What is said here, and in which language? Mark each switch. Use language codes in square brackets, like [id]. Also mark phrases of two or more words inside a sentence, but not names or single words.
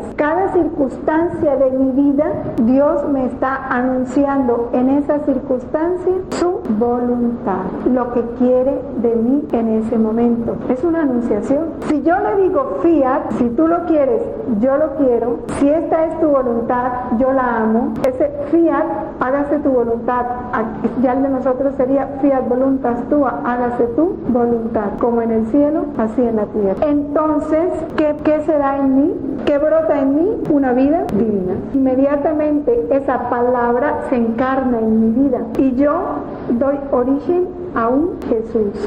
[es] Cada circunstancia de mi vida, Dios me está anunciando en esa circunstancia su voluntad, lo que quiere de mí en ese momento. Es una anunciación. Si yo le digo fiat, si tú lo quieres, yo lo quiero, si esta es tu voluntad, yo la amo, ese fiat hágase tu voluntad. Ya el de nosotros sería [la] fiat voluntas tua, [es] hágase tu voluntad, como en el cielo, así en la tierra. Entonces, ¿qué se da en mí? ¿Qué brota en mí? Una vida divina. Inmediatamente esa palabra se encarna en mi vida y yo doy origen a un Jesús.